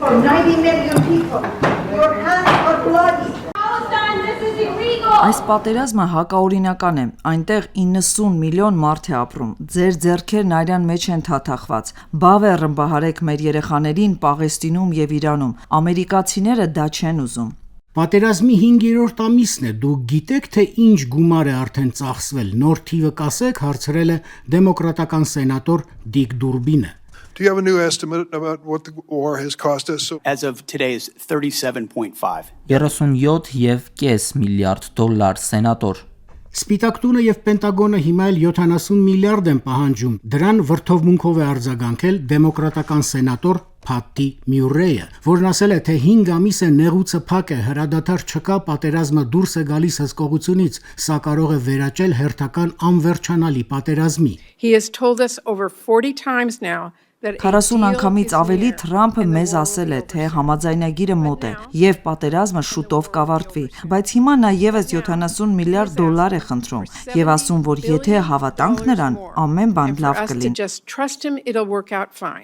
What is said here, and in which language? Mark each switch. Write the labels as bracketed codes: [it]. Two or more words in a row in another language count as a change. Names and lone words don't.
[hy] Այս պատերազմը հակաօրինական է, այնտեղ 90 միլիոն մարդ է ապրում, ձեր ձեռքերն արյան մեջ են թաթախված, բավ է ռմբահարեք մեր երեխաներին Պաղեստինում եւ Իրանում, ամերիկացիները դա չեն ուզում։ Պատերազմի 5-րդ ամիսն է, դուք գիտեք, թե ինչ գումար է արդեն ծախսվել, նոր թիվը կասեք, հարցրել է դեմոկրատական սենատոր Դիկ Դուրբինը։ [en] Do you have a new estimate about what the war has cost us? As of today is 37.5. [hy] 37.5 միլիարդ դոլար, սենատոր։ Սպիտակ տունը եւ Պենտագոնը հիմա էլ 70 միլիարդ են պահանջում։ Դրան վրթովմունքով է արձագանքել դեմոկրատական սենատոր Փատի Մյուրեյը, որն ասել է, թե 5 ամիս է նեղուցը փակ է, հրադադար չկա, պատերազմը դուրս է գալիս հսկողությունից, սա կարող է վերաճել հերթական անվերջանալի պատերազմի։ [en] He has told us over 40 times now [hy] 40 անգամից ավելի Թրամփը մեզ ասել է, թե համաձայնագիրը մոտ է եւ պատերազմը շուտով կավարտվի, բայց հիմա նա եւս 70 միլիարդ դոլար է խնդրում եւ ասում, որ եթե հավատանք նրան, ամեն բան լավ կլինի։